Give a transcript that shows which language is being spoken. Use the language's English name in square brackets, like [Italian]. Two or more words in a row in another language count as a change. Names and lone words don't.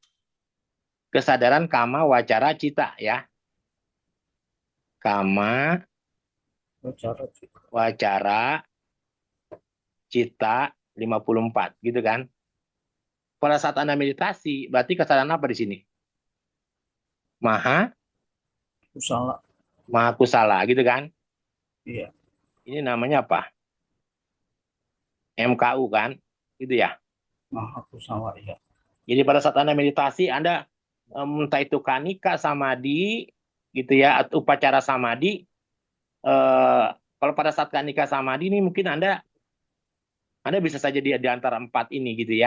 [Pali] Kesadaran kama, wacara, cita, ya. Kama, Wacara cita. wacara, cita 54, [Indonesian] gitu kan? Pada saat Anda meditasi, berarti kesadaran apa di sini? [Pali] Maha, Kusala. maha kusala, [Indonesian] gitu kan? Iya. Ini namanya apa? MKU kan? Gitu ya. [Pali] Maha kusala. Ya. [Indonesian] Jadi pada saat Anda meditasi, Anda entah itu [Pali] kanika samadhi, [Indonesian] gitu ya, atau [Pali] upacara samadhi. [Indonesian] Kalau pada saat [Pali] kanika samadhi [Indonesian] ini mungkin Anda bisa saja di antara empat ini, gitu ya.